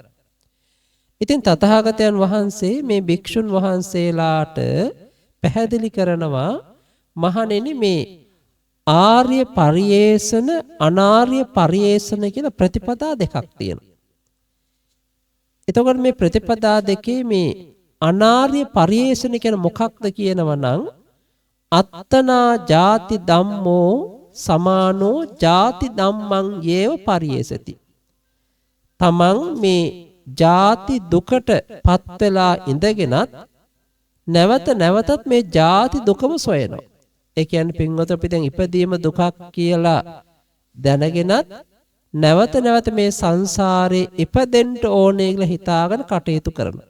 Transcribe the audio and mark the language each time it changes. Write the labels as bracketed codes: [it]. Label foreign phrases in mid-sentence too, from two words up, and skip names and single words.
[si] ඉතින් තථාගතයන් වහන්සේ මේ භික්ෂුන් වහන්සේලාට පැහැදිලි කරනවා මහණෙනි මේ ආර්ය පරියේෂණ අනාර්ය පරියේෂණ කියලා ප්‍රතිපදා දෙකක් තියෙනවා. එතකොට මේ ප්‍රතිපදා දෙකේ මේ අනාර්ය පරියේෂණ කියන්නේ මොකක්ද කියනවා නම් [pi] අත්තනා ජාති ධම්මෝ සමානෝ ජාති ධම්මං යේව පරියේසති. [si] තමන් මේ ජාති දුකට පත් වෙලා ඉඳගෙනත් නැවතත් මේ ජාති දුකම සොයනවා. ඒ කියන්නේ පින්වත අපි දැන් ඉපදීම දුකක් කියලා දැනගෙනත් නැවත මේ සංසාරේ ඉපදෙන්න ඕනේ කියලා හිතාගෙන කටයුතු කරනවා.